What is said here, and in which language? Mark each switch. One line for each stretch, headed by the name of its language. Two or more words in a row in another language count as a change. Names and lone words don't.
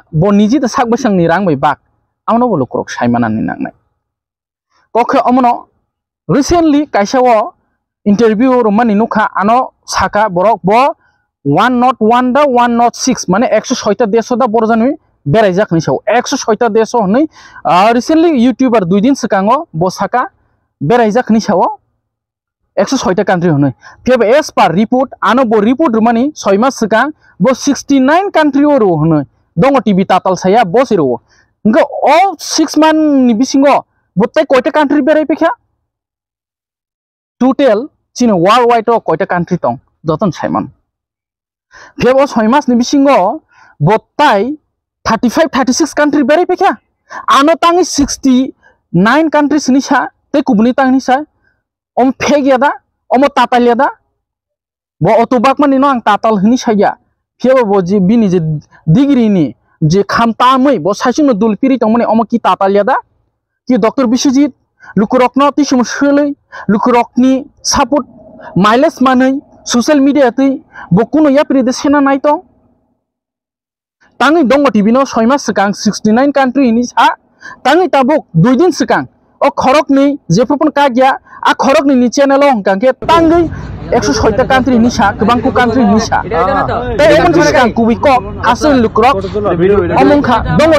Kok Borok: बो निजि द साक बसंनि रां बै बाक आमनो बो लुक्रक साइमानानि नांनाय कखे अमनो रिसेंटली काइसाव इंटरव्यू रोमानी नुखा आनो साका बरक बो 101 दा 106 माने 106 ता देश दा बरजानि बेराय जाखनि साव 106 ता देश हनै रिसेंटली यूट्यूबर 2 दिन सिगाङो बो साका बेराय जाखनि साव 106 ता कंट्री हनै फेब
English: as per report
Kok Borok: आनो बो रिपोर्ट रोमानी 6 मास सिगां बो 69 कंट्री रो हनै दंग टीवी ताताल साया बो सिरो गो ऑल 6 मान नि बिसिङो बत्ताय कयटा कंट्री बेराय पेखा टोटल चिनो
English: world wide
Kok Borok: कयटा कंट्री दं दतन साइमन फेब 6 मास नि बिसिङो बत्ताय 35 36 कंट्री बेराय पेखा आनो तांनि 69 कंट्रीज नि सा ते कुबनि तांनि सा ओम फेगियादा ओम तातालियादा बो अटोबाक मानि नो आं ताताल हनि साया फेब बो जे बिनि जे डिग्री नि जे खामतामै बो साइसिनो दुलपिरि तंमनि ओम कि तातालियादा कि डॉक्टर विश्वजीत लुकुरकनो तिसुम सोलै लुकुरकनि सपोर्ट माइलेज मानै
English: social media
Kok Borok: तै बकुनो या प्रिदे सेना नायतो तांनि दंग टीवी नो 6 मास सिगां 69 कंट्री नि सा तांनि ताबुक 2 दिन सिगां ओ खरकनि जेफोरपन कागिया आ खरकनि नि चैनल हंकांके तांगै 106 ता कंट्री नि सा गोबांखौ कंट्री नि सा ते एकन सिगां कुबिको हासन लुकुरक अमंखा दंग